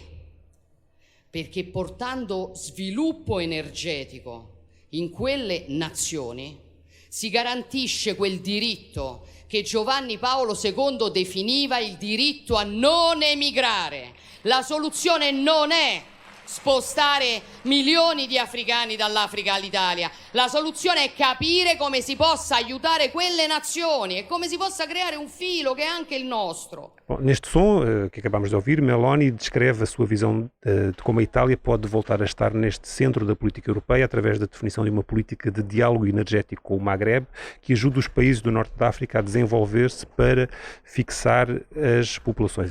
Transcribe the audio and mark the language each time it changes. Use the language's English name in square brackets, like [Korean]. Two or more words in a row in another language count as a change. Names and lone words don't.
[Italian] Perché portando sviluppo energetico in quelle nazioni si garantisce quel diritto che Giovanni Paolo II definiva il diritto a non emigrare. La soluzione non è spostare milioni di africani dall'Africa all'Italia. La soluzione è capire come si possa aiutare quelle nazioni e come si possa creare un filo che è anche il nostro. [Portuguese] Bom, neste som que acabamos de ouvir, Meloni descreve a sua visão de como a Itália pode voltar a estar neste centro da política europeia através da definição de uma política de diálogo energético com o Maghreb que ajude os países do norte da África a desenvolver-se para fixar as populações.